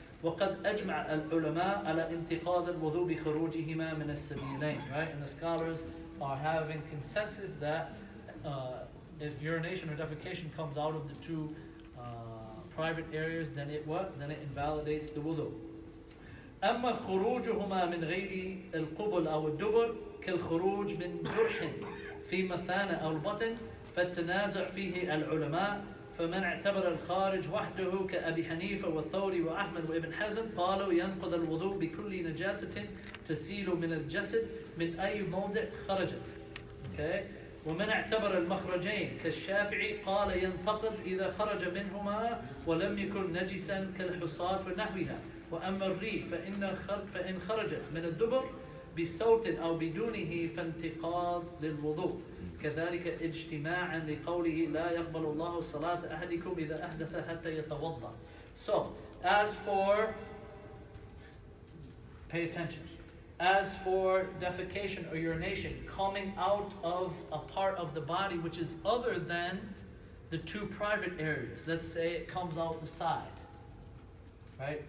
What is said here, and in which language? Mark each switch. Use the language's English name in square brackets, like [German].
[Arabic] وَقَدْ أَجْمَعَ الْعُلَمَاء عَلَى انْتِقَاضِ الْوُضُوءِ بِخُرُوجِهِمَا مِنَ السَّبِيلَيْنِ. [English] Right? And the scholars are having consensus that if urination or defecation comes out of the two private areas, then it what? Then it invalidates the wudu. [Arabic] أما خروجهما من غير القبل أو الدبر كالخروج من جرح في مثانة أو البطن فالتنازع فيه العلماء فمن اعتبر الخارج وحده كأبي حنيفة والثوري وأحمد وابن حزم قالوا ينقض الوضوء بكل نجاسة تسيل من الجسد من أي موضع خرجت. [English] Okay. [Arabic] ومن اعتبر المخرجين كالشافعي قال ينتقض إذا خرج منهما ولم يكن نجسا كالحصاة ونحوها. وأما الريح فإن خرجت من الدبر بصوت أو بدونه فانتقاض للوضوء كذلك اجتماعا لقوله لا يقبل الله صلاة أحدكم إذا أحدث حتى يتوضأ. [English] So, as for, pay attention, as for defecation or urination coming out of a part of the body which is other than the two private areas, let's say it comes out the side, right?